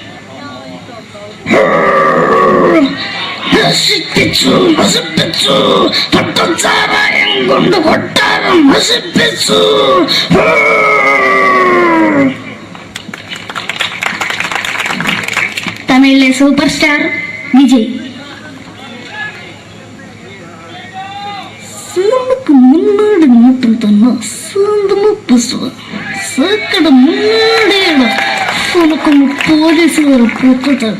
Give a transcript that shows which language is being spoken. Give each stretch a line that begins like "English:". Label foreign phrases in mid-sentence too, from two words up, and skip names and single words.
Malayalam: നശിപ്പിച്ചു പട്ടച്ചാരായം കൊണ്ട് കൊട്ടാരം നശിപ്പിച്ചു. തമിഴിലെ
English: super star
Malayalam: വിജയ്.
Tamil: முன்னாடி மட்டும் தானே சாந்தமா பேசுவேன். சாக்கடை முன்னாடியேடா உனக்கு போலீஸ் வர போட்டுட்டாங்க.